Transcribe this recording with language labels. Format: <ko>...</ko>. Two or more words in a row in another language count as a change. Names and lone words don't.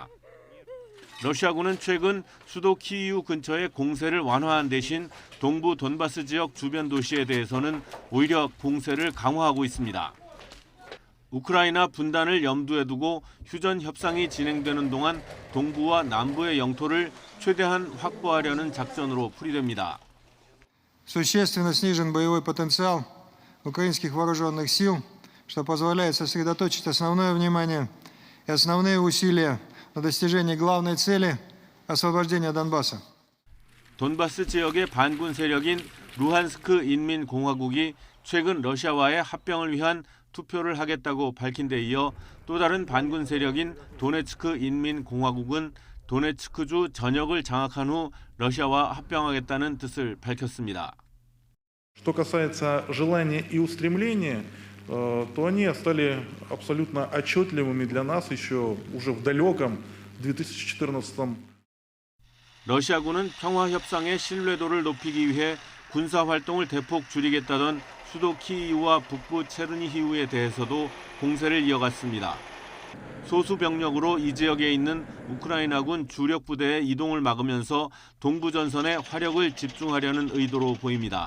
<ko>러시아군은 최근 수도 키이우 근처의 공세를 완화한 대신 동부 돈바스 지역 주변 도시에 대해서는 오히려 공세를 강화하고 있습니다. 우크라이나 분단을 염두에 두고 휴전 협상이 진행되는 동안 동부와 남부의 영토를 최대한 확보하려는 작전으로 풀이됩니다.</ko> <ru>Существенно снижен боевой потенциал украинских вооруженных сил, что позволяет сосредоточить основное внимание и основные усилия на достижении главной цели освобождения Донбасса.</ru> <ko>돈바스 지역의 반군 세력인 루한스크 인민공화국이 최근 러시아와의 합병을 위한 투표를 하겠다고 밝힌 데 이어 또 다른 반군 세력인 도네츠크 인민공화국은 도네츠크주 전역을 장악한 후 러시아와 합병하겠다는 뜻을 밝혔습니다.</ko> <ru>Что касается желания и устремления, то они стали абсолютно отчетливыми для нас еще уже в далеком 2014.</ru> <ko>러시아군은 평화 협상의 신뢰도를 높이기 위해 군사 활동을 대폭 줄이겠다던 수도 키이우와 북부 체르니히우에 대해서도 공세를 이어갔습니다. 소수 병력으로 이 지역에 있는 우크라이나군 주력 부대의 이동을 막으면서 동부 전선에 화력을 집중하려는 의도로 보입니다.</ko>